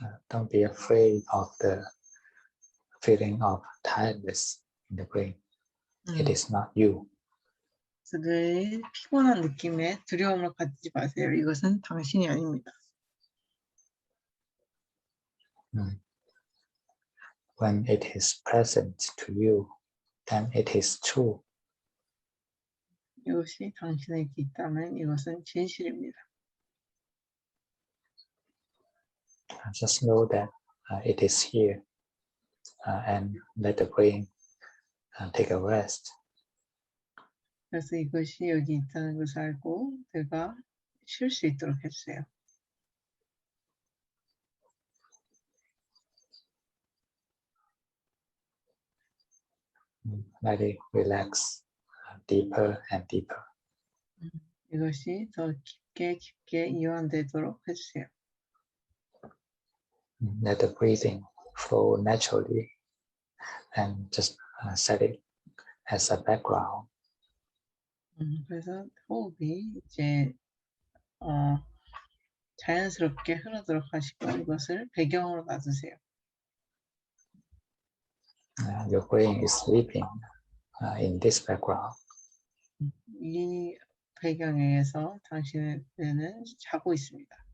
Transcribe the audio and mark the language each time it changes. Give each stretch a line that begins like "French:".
English: Don't be afraid of the feeling of tiredness in the brain. It is not you.
Korean: 늘 피곤한 느낌에 두려움을 갖지 마세요. 이것은 당신이 아닙니다.
English: When it is present to you, then it is true.
Korean: 이것이 당신에게 있다면 이것은 진실입니다.
English: Just know that it is here and let the brain take a rest.
Korean: 그래서 이것이 여기 있다는 것을 알고 내가 쉴 수 있도록 해주세요.
English: Let it relax deeper and deeper.
Korean: 이것이 더 깊게 이완되도록 해주세요.
English: Let the breathing flow naturally and just set it as a background.
Korean: 그래서 호흡이 이제 자연스럽게 흐르도록 하시고 이것을 배경으로 놔두세요.
English: Your brain is sleeping in this background.
Korean: 이 배경에 의해서 당신의 뇌는 자고 있습니다.